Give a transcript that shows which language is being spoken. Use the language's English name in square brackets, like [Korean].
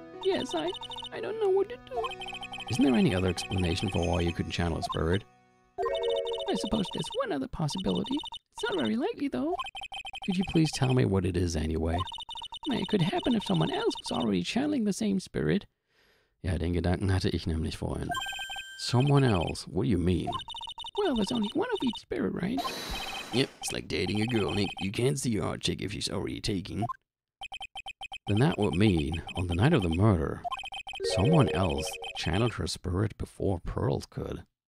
[English] Yes, I don't know what to do. Isn't there any other explanation for why you couldn't channel a spirit? I suppose there's one other possibility. It's not very likely, though. Could you please tell me what it is anyway? It could happen if someone else was already channeling the same spirit. [German] Ja, den Gedanken hatte ich nämlich vorhin. [English] Someone else? What do you mean? Well, there's only one of each spirit, right? Yep, it's like dating a girl, Nick. You can't see your hot chick if she's already taken. Then that would mean, on the night of the murder, someone else channeled her spirit before Pearl could.